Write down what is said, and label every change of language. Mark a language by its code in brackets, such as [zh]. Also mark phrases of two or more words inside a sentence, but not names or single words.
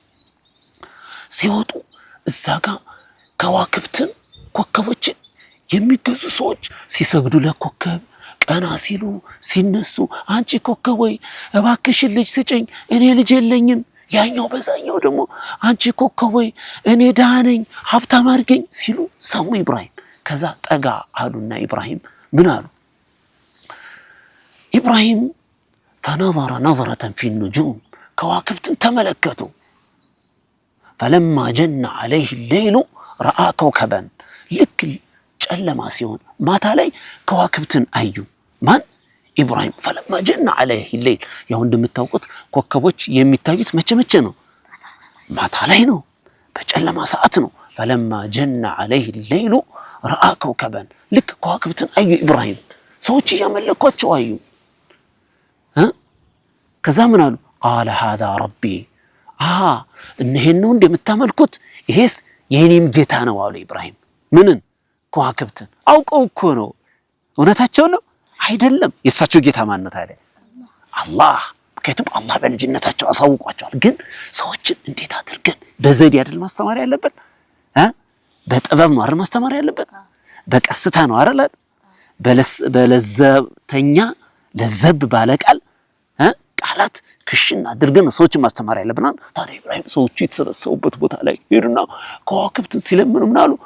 [am] ሲወጡ እዛ ጋር ከዋክብትን ኮከቦችን የሚገዙ ሰዎች ሲሰግዱ ለኮከብ ቀና ሲሉ ሲነሱ አንቺ ኮከብ ወይ እባክሽን ልጅ ስጭኝ እኔ ልጅ የለኝም ያኛው በዛኛው ደግሞ አንቺ ኮከብ ወይ እኔ ደሃ ነኝ ሀብታም አድርገኝ ሲሉ ሰሙ ኢብራሂም ከዛ ጠጋ አሉና ኢብራሂም ምን አሉ [ar] ኢብራሂም فنظر نظرة في النجوم [am] كواكبትን ተመለከቱ [ar] فلما جن عليه الليل رأى [am] كوكبا ልክ ጨለማ ሲሆን ማታ ላይ ከዋክብትን አዩ ማን ኢብራሂም [ar] فلما جن عليه الليل [am] ያው እንደምታውቁት ኮከቦች የሚታዩት መቼ ነው ማታ ላይ ነው በጨለማ ሰዓት ነው [ar] فلما جن عليه الليل رأى كوكبا [am] ልክ ከዋክብትን አዩ ኢብራሂም ሰዎች ያመለኳቸው አዩ ከዛ ምን አሉ [ar] قال هذا ربي [am] እነሄን ነው እንደምታመልኩት ይሄስ የኔም ጌታ ነው አሉ ኢብራሂም ምንን ከዋክብትን አውቀው እኮ ነው እውነታቸው ነው አይደለም የሳቸው ጌታ ማን ነው ታዲያ አላህ ከቱም አላህ በልጅነታቸው አሳውቋቸዋል ግን ሰዎችን እንዴት አድርገን በዘዴ አይደል ማስተማር ያለበት በጥበብ ነው አይደል ማስተማር ያለበት በቀስታ ነው አይደል በለዘብተኛ ለዘብ ባለ ቃላት ክሽን አድርገን ሰዎች ማስተማር ያለብናል። ታዲያ ኢብራሂም ሰዎቹ የተሰበሰቡበት ቦታ ላይ ሄዱና ከዋክብት ሲለምኑ ምን አሉ?